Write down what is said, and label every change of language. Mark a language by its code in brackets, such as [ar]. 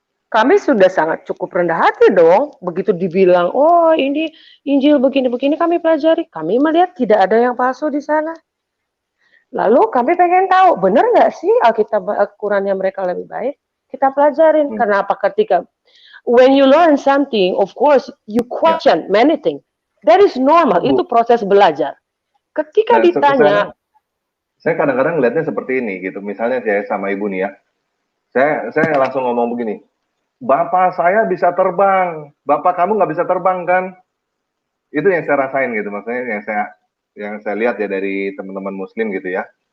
[id] Kami sudah sangat cukup rendah hati dong. Begitu dibilang, oh ini Injil begini-begini kami pelajari. Kami melihat tidak ada yang palsu di sana. Lalu kami pengen tahu, benar nggak sih Alkitab Qurannya mereka lebih baik? Kita pelajarin. Kenapa ketika [en] when you learn something, of course you question many things. That is normal, [id] itu proses belajar. Ketika ditanya, saya kadang-kadang ngeliatnya seperti ini gitu. Misalnya saya sama ibu nih ya, saya langsung ngomong begini, bapak saya bisa terbang, bapak kamu nggak bisa terbang kan? Itu yang saya rasain gitu, maksudnya yang saya lihat ya dari teman-teman muslim gitu ya.